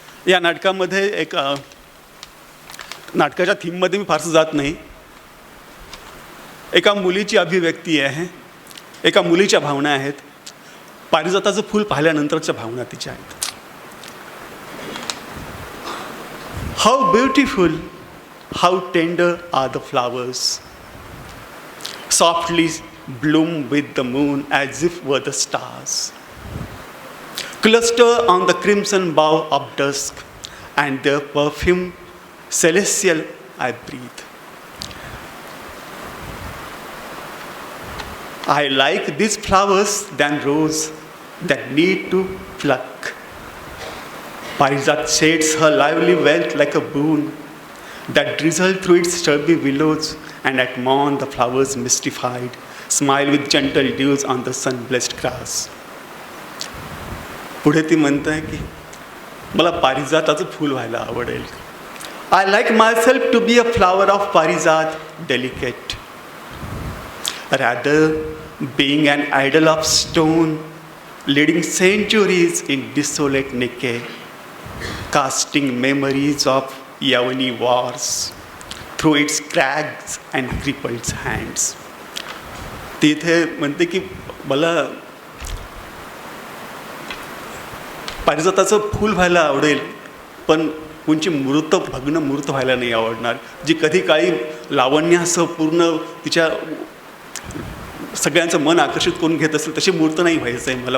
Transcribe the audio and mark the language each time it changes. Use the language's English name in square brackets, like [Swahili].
[Marathi] या नाटकामध्ये एक नाटकाच्या थीममध्ये मी फारसं जात नाही. एका मुलीची अभिव्यक्ती आहे, एका मुलीच्या भावना आहेत. पारिजाताचं फूल पाहिल्यानंतरच्या भावना तिच्या आहेत. [English] How beautiful, how tender are the flowers, softly bloom with the moon as if were the stars, cluster on the crimson bough of dusk, and their perfume celestial I breathe. I like these flowers than rose that need to pluck. Parijat shades her lively wealth like a boon that drizzle through its shrubby willows, and at morn the flowers mystified smile with gentle dews on the sun-blessed grass. [Marathi] पुढे ती म्हणते की मला पारिजाताचं फूल व्हायला आवडेल. [English] I like myself to be a flower of Parijat, delicate. Rather, being an idol of stone, leading centuries in desolate decay, casting memories of Yavani wars through its crags and crippled hands. [Marathi] तिथे म्हणते की मला पारिजाताचं फूल व्हायला आवडेल, पण कोणची भग्न मूर्त व्हायला नाही आवडणार, जी कधी काळी लावण्यासह पूर्ण तिच्या सगळ्यांचं मन आकर्षित करून घेत असेल तशी मूर्त नाही व्हायचं आहे मला.